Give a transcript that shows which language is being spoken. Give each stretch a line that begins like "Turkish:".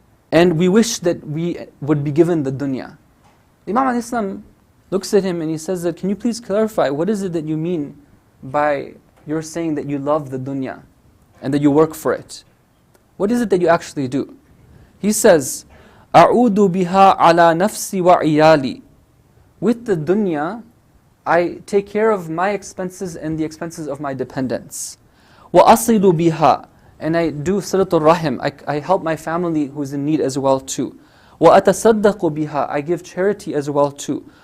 English: And we wish that we would be given the dunya. Imam al-Islam looks at him and he says that, can you please clarify, what is it that you mean by your saying that you love the dunya and that you work for it? What is it that you actually do? He says,
Arabic: أَعُودُ بِهَا عَلَى نَفْسِي وَعِيَالِي.
English: With the dunya, I take care of my expenses and the expenses of my dependents.
Arabic: وَأَصِلُ بِهَا.
English: And I do silatul rahim. I help my family who is in need as well too.
Arabic: وَأَتَصَدَّقُ بِهَا.
English: I give charity as well too.